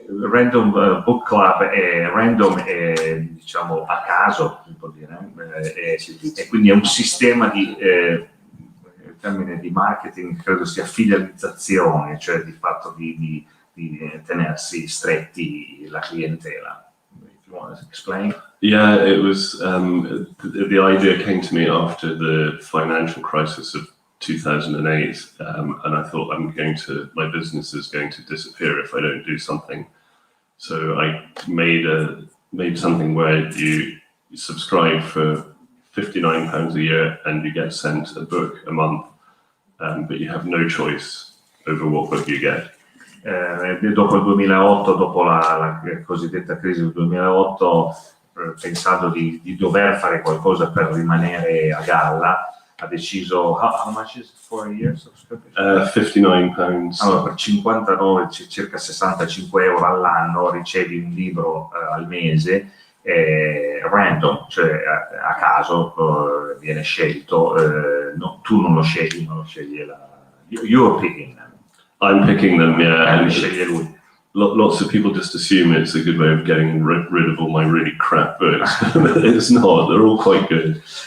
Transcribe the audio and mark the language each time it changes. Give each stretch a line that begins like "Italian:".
Italian: Random Book Club è random, diciamo a caso, si può dire, e quindi è un sistema il termine di marketing credo sia fidelizzazione, cioè di fatto di tenersi stretti la clientela.
English: If you want to explain? Yeah, it was the idea came to me after the financial crisis of 2008, and I thought my business is going to disappear if I don't do something. So I made something where you subscribe for £59 a year and you get sent a book a month, but you have no choice over what book you get.
Italian: Dopo il 2008, dopo la cosiddetta crisi del 2008, pensando di dover fare qualcosa per rimanere a galla, ha deciso
English: how much is it for a year subscription? £59.
Italian: Allora, per 59, circa 65 euro all'anno ricevi un libro al mese, random, cioè a caso viene scelto, tu non lo scegli, ma lo sceglie
English: you're picking them. I'm picking them, yeah. And
Italian: sceglie lui.
English: Lots of people just assume it's a good way of getting rid of all my really crap books. It's not, they're all quite good.